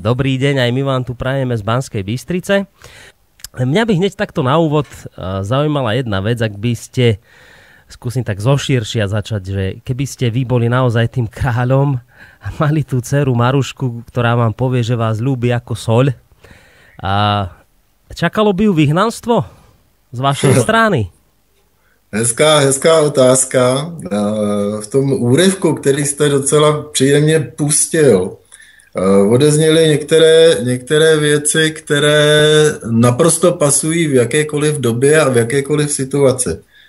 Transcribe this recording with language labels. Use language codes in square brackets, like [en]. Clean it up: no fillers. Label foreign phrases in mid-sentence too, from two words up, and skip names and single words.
[sk] Dobrý deň, aj my vám tu prajeme z Banskej Bystrice. Mňa by hneď takto na úvod zaujímala jedna vec, ak by ste, skúsim tak zoširšia začať, že keby ste vy boli naozaj tým kráľom a mali tú dceru Marušku, ktorá vám povie, že vás ľúbi ako soľ, a čakalo by ju vyhnanstvo z vašej strany? [cs] Hezká otázka. V tom úryvku, který jste docela příjemně pustil, odezněly některé věci, které naprosto pasují v jakékoliv době a v jakékoliv situaci.